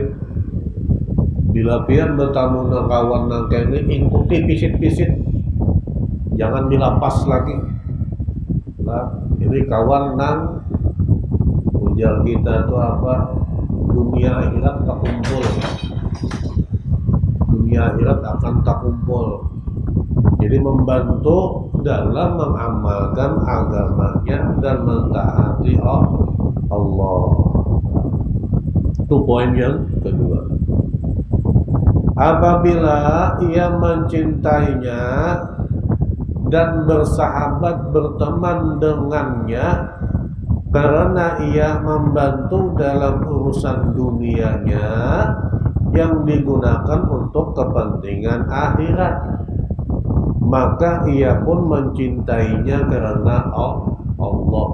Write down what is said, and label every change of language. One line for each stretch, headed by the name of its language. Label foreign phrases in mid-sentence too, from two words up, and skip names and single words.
Banjar: Bila pian bertamu dengan kawan yang kene ikuti pisit-pisit, jangan dilapas lagi. Nah, ini kawan yang ujar kita itu apa?
Indonesian: Dunia akhirat tak kumpul. Dunia akhirat akan tak kumpul. Jadi membantu dalam mengamalkan agamanya dan mentaati Allah. Itu poin yang kedua. Apabila ia mencintainya dan bersahabat berteman dengannya karena ia membantu dalam urusan dunianya yang digunakan untuk kepentingan akhirat, maka ia pun mencintainya karena Allah.